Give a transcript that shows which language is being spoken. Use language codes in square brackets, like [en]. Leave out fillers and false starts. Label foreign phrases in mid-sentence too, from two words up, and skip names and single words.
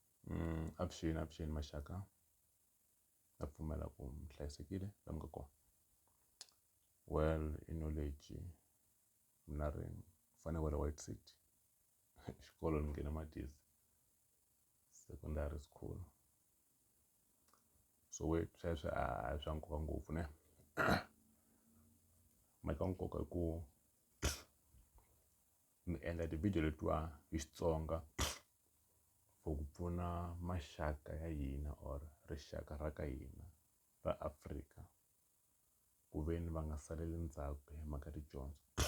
[ts] Avuxeni maxaka, na pfumela ku mi hlayisekile laha mi nga kona. Well, i knowledge mina ri fane wa le White City xikolo ni nghena Madizi secondary school, so wait sweswo a swa nkoka ngopfu ne mhaka nkoka I ku mi endla ti-video letiwa hi Xitsonga for ku pfuna maxaka ya hina or rixaka ra ka hina ra Afrika ku ve ni va nga saleli ndzhaku hi mhaka tidyondzo.